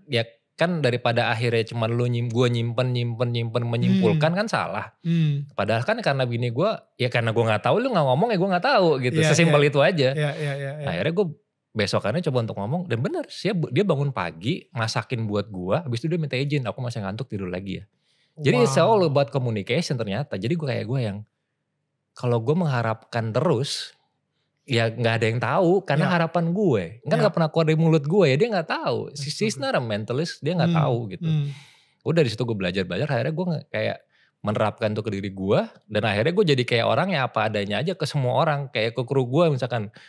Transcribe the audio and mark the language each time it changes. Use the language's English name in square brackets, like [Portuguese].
[Indonesian] Ya kan daripada akhirnya cuman gue nyimpen menyimpulkan kan salah. Padahal kan karena bini gue, ya karena gue gak tahu lu gak ngomong ya gue gak tahu gitu. Sesimpel itu aja. Akhirnya gue besokannya coba untuk ngomong dan benar dia bangun pagi masakin buat gue. Habis itu dia minta izin, aku masih ngantuk tidur lagi ya. Jadi [English] it's all about communication [Indonesian] ternyata. Jadi gue yang kalau gue mengharapkan terus, ya gak ada yang tahu karena harapan gue. Kan gak pernah keluar dari mulut gue ya, dia gak tahu. [English] She's not a mentalist, [Indonesian] dia gak tahu gitu. Udah dari situ gue belajar, akhirnya gue kayak menerapkan itu ke diri gue. Dan akhirnya gue jadi kayak orang yang apa adanya aja ke semua orang. Kayak ke kru gue misalkan,